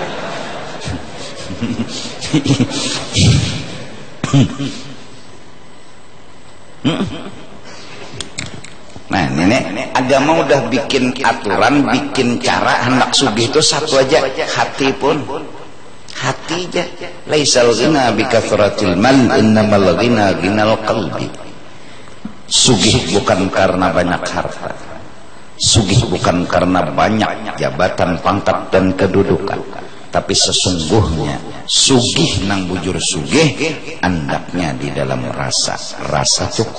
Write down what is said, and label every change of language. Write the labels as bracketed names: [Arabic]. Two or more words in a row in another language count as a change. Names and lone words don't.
[Indonesian] Nah ini agama udah bikin aturan, bikin cara hendak sugih itu satu aja, hati pun. Hati aja. [Arabic] ليس الغنى بكثرة المال، إنما الغنى غنى القلب. [Indonesian] Sugih bukan karena banyak harta. Sugih bukan karena banyak jabatan, pangkat dan kedudukan, tapi sesungguhnya [Banjar] sugih nang bujur sugih andaknya [Indonesian] di dalam rasa cukup.